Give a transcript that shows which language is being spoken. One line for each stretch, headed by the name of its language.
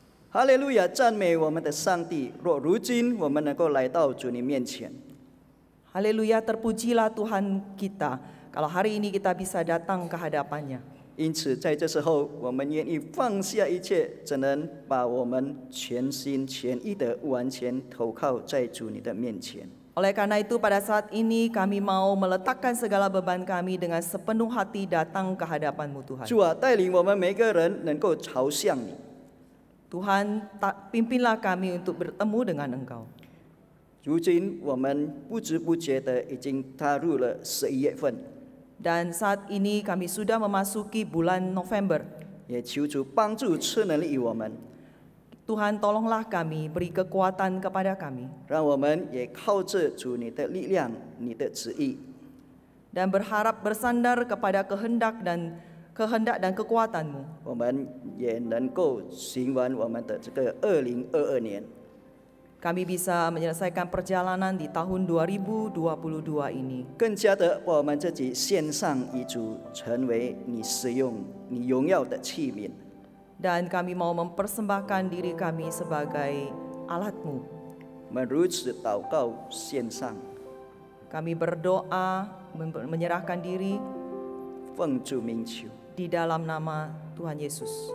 Chinese: 哈利路亚，赞美我们的上帝！若如今我们能够来到主你面前，
Indonesian: Haleluya, terpujilah Tuhan kita. Kalau hari ini kita bisa datang ke hadapannya.
Chinese: 因此在这时候，我们愿意放下一切，只能把我们全心全意的完全投靠在主你的面前。
Indonesian: Oleh karena itu pada saat ini kami mau meletakkan segala beban kami dengan sepenuh hati datang ke hadapan-Mu Tuhan.
Chinese: 主啊，带领我们每个人能够朝向你。
Indonesian: Tuhan, pimpinlah kami untuk bertemu dengan Engkau.
Chinese: 如今我们不知不觉的已经踏入了11月份，
Indonesian: Dan saat ini kami sudah memasuki bulan November.
Chinese: 也求主帮助赐能力于我们，
Indonesian: Tuhan tolonglah kami, beri kekuatan kepada kami.
Chinese: 让我们也靠着主你的力量、你的旨意，
Indonesian: Dan berharap bersandar kepada kehendak dan kekuatan-Mu.
Chinese: 我们也能够行完我们的这个2022年。
Indonesian: Kami bisa menyelesaikan perjalanan di tahun 2022 ini.
Chinese: 更加的把我们自己献上于主，成为你使用、你荣耀的器皿。
Indonesian: Dan kami mau mempersembahkan diri kami sebagai alat-Mu.
Chinese: 我们如此祷告献上，
Indonesian: Kami berdoa, menyerahkan diri
Chinese: 奉主名求，
Indonesian: di dalam nama Tuhan Yesus.